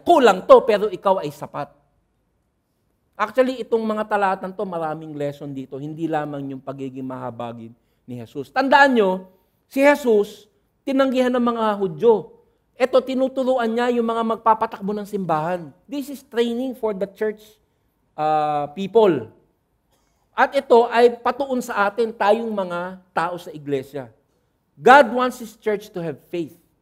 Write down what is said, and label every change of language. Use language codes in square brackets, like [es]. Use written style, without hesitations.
[tl] Kulang to, pero ikaw ay sapat. Actually, itong mga talatang to, maraming lesson dito. Hindi lamang yung pagiging mahabagin ni Jesus. Tandaan nyo, si Jesus, tinanggihan ng mga Hudyo. Ito, tinuturuan niya yung mga magpapatakbo ng simbahan. [en] This is training for the church people. [tl] At ito ay patuon sa atin, tayong mga tao sa iglesia. [en] God wants His church to have faith.